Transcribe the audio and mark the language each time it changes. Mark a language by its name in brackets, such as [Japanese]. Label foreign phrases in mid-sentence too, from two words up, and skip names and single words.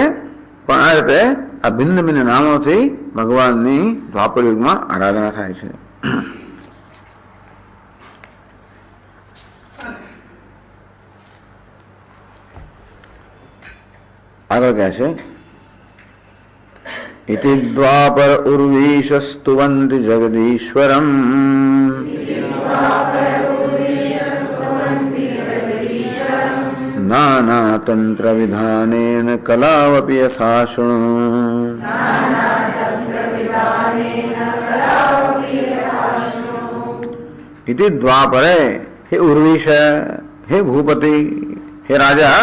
[Gujarati] પણ આ રીતે આ ભિન્ન ભિન્ન નામોથી ભગવાનની દ્વાપર યુગમાં આરાધના થાય છે. આગળ કહે છે [Sanskrit] इति द्वापर उर्वीश स्तुवन्ति जगदीश्वरम् नाना तंत्र विधानेन कलावपी यथा शृणु. इति द्वापरे हे उर्वीश [Gujarati] હે ભૂપતિ હે રાજા.